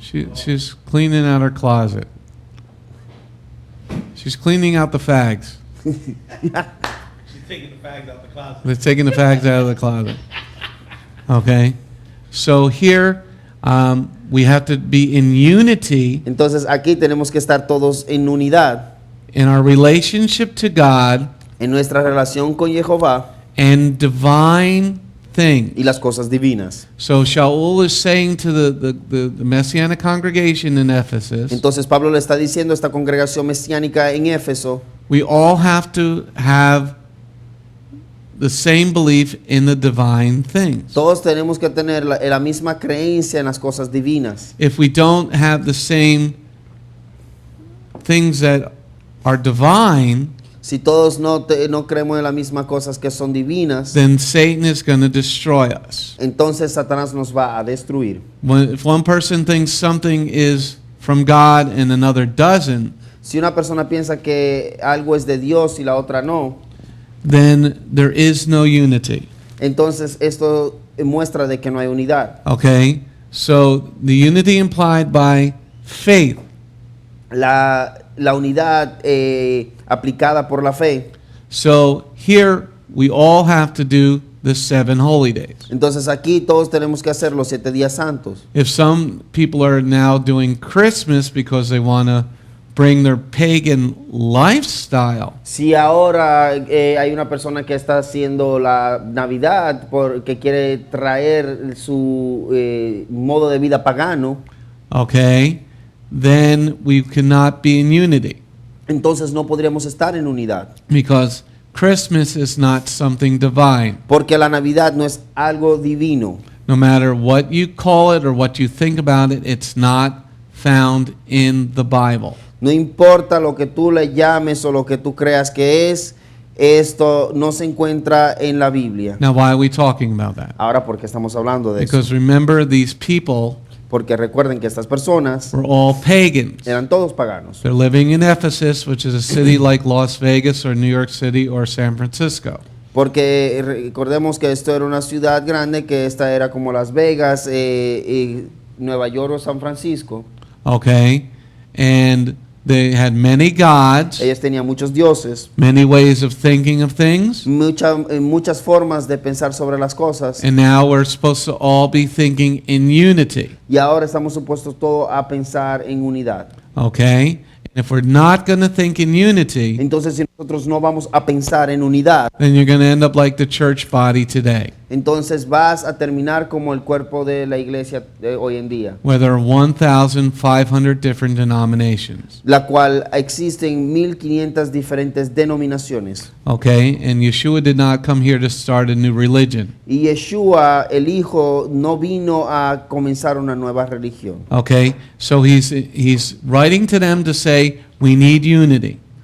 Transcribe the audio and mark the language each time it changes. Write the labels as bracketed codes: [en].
[en] She's cleaning out her closet. She's cleaning out the fags. Taking the fags out the closet. They're taking the fags out of the closet. Okay? So here we have to be in unity [es] Entonces aquí tenemos que estar todos en unidad [en] in our relationship to God [es] en nuestra relación con Jehová [en] and divine things. [es] y las cosas divinas. [en] So Sha'ul is saying to the Messianic congregation in Ephesus, [es] Entonces Pablo le está diciendo a esta congregación mesiánica en Éfeso, [en] we all have to have the same belief in the divine things. [es] Todos tenemos que tener la misma creencia en las cosas divinas. [en] If we don't have the same things that are divine, [es] Si todos no creemos en las mismas cosas que son divinas, [en] then Satan is going to destroy us. [es] entonces Satanás nos va a destruir. [en] If one person thinks something is from God and another doesn't, [es] Si una persona piensa que algo es de Dios y la otra no, [en] then there is no unity. [es] entonces esto muestra de que no hay unidad. [en] Okay? So the unity implied by faith. [es] La unidad aplicada por la fe. [en] So here we all have to do the 7 holy days. [es] Entonces aquí todos tenemos que hacer los 7 días santos. [en] If some people are now doing Christmas because they want to bring their pagan lifestyle, [es] Si ahora hay una persona que está haciendo la Navidad porque quiere traer su modo de vida pagano, [en] okay, then we cannot be in unity [es] entonces no podríamos estar en unidad. [en] because Christmas is not something divine. [es] Porque la Navidad no es algo divino. [en] No matter what you call it or what you think about it, it's not found in the Bible. [es] No importa lo que tú le llames o lo que tú creas que es, esto no se encuentra en la Biblia. [en] Now, why are we talking about that? [es] Ahora, ¿por qué estamos hablando de eso? [en] Because remember, these people [es] Porque recuerden que estas personas [en] were all pagans. [es] eran todos paganos. [en] They're living in Ephesus, which is a city like Las Vegas or New York City or San Francisco. [es] Porque recordemos que esto era una ciudad grande, que esta era como Las Vegas, Nueva York o San Francisco. [en] Okay? And they had many gods, [es] Ellos tenían muchos dioses, [en] many ways of thinking of things. [es] muchas formas de pensar sobre las cosas. [en] And now we're supposed to all be thinking in unity. [es] Y ahora estamos supuestos todos a pensar en unidad. [en] Okay? And if we're not going to think in unity, [es] Entonces, si nosotros no vamos a pensar en unidad, [en] then you're going to end up like the church body today, [es] entonces vas a terminar como el cuerpo de la iglesia de hoy en día, [en] where there are 1,500 different denominations. [es] la cual existen 1500 diferentes denominaciones. [en] Okay? And Yeshua did not come here to start a new religion. [es] Y Yeshua, el Hijo, no vino a comenzar una nueva religión. [en] Okay? So he's writing to them to say, we need unity.